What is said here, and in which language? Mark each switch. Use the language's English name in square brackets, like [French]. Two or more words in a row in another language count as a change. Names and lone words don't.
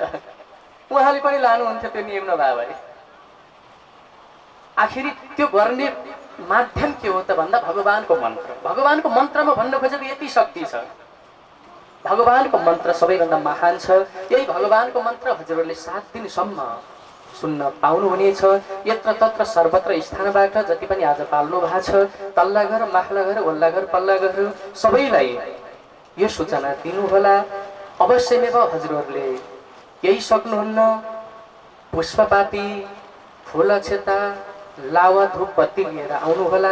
[Nepali] उहाँले पनि लानुहुन्थ्यो त्यो नियम नभए भए। आखिरी त्यो गर्ने माध्यम के हो त भन्दा भगवानको मन्त्र। भगवानको मन्त्रमा भन्नु खोजेको यति शक्ति छ। भगवानको मन्त्र सबैभन्दा महान छ। यही भगवानको मन्त्र हजुरहरूले 7 दिनसम्म सुन्न पाउनुहुनेछ। यत्र तत्र सर्वत्र स्थानबाट जति पनि आज पाल्नु भएको छ, तल्ला घर, माथिल्ला घर, वल्ला घर, पल्ला घर, सबैलाई यो सूचना दिनुहोला। अवश्यमेव हजुरहरूले केही सक्नुहुन्न, पुष्पपाती, फुल अक्षता, लावा, धूप बत्ती लिएर आउनुहोला।